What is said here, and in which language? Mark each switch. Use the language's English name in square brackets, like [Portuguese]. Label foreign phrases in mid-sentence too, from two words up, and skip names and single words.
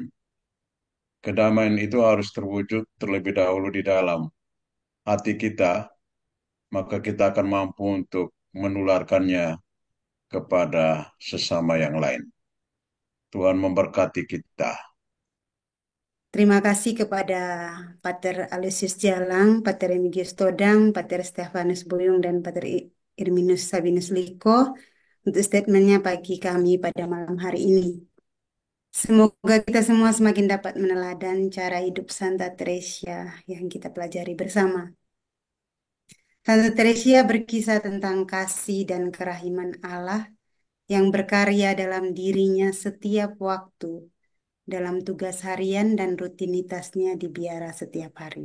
[Indonesian] Kedamaian itu harus terwujud terlebih dahulu di dalam hati kita, maka kita akan mampu untuk menularkannya kepada sesama yang lain. Tuhan memberkati kita. Terima kasih kepada Pater Aloysius Jalang, Pater Remigius Todang, Pater Stefanus Boyong, dan Pater Irminus Sabinus Liko untuk statementnya pagi kami pada malam hari ini. Semoga kita semua semakin dapat meneladan cara hidup Santa Teresa yang kita pelajari bersama. Santa Teresa berkisah tentang kasih dan kerahiman Allah yang berkarya dalam dirinya setiap waktu, dalam tugas harian dan rutinitasnya di biara setiap hari.